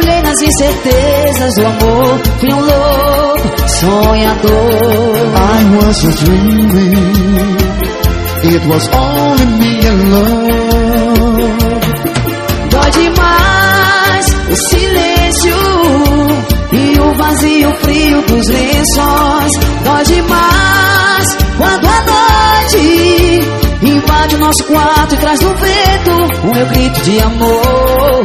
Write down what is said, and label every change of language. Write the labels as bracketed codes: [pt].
[pt] As incertezas do amor, fui um louco sonhador. [en] I was just dreaming, it was only me and love. [pt] Dói demais o silêncio e o vazio frio dos lençóis. Dói demais quando a noite invade o nosso. nosso quarto e traz no vento o meu grito de amor.